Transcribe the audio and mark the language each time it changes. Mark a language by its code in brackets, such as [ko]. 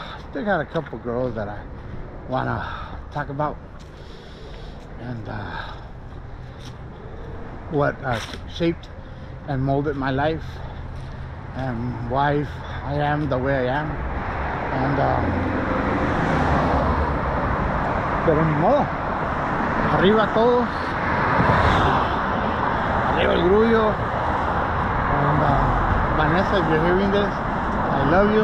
[en] Still got a couple girls that I wanna talk about, and what shaped and molded my life, and why I am the way I am. [es] And pero ni modo, arriba todos, arriba el grullo. [en] And Vanessa, if you're hearing this, I love you.